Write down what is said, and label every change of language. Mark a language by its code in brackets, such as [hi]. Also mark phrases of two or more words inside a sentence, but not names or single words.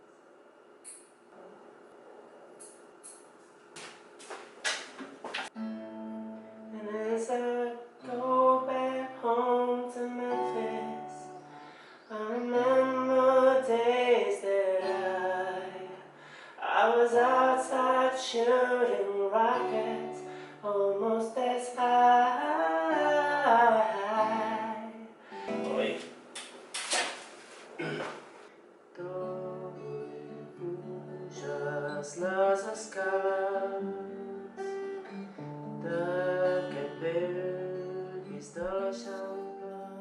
[en] And as I go back home to Memphis, I remember days that I was outside shooting rockets, almost as high. [ca] Oi. Tu puges les escales d'aquest vell pis de l'Eixample.